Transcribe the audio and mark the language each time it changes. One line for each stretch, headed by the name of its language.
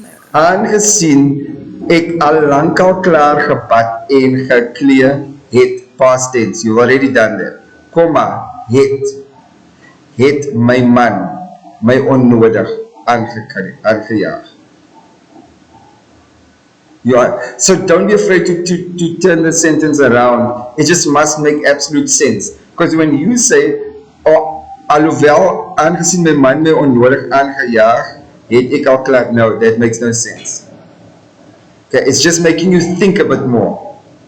Afrikaans: Aangezien ek al lankal klaar gebad en gekleed het,
English: past tense, you've already done that,
Afrikaans: komma, het my man my onnodig aangejaag.
English: So don't be afraid to turn the sentence around. It just must make absolute sense. Because when you say,
Afrikaans: alhoewel aangezien my man my onnodig aangejaag, het ek al klaar.
English: No, that makes no sense. Okay, it's just making you think a bit more.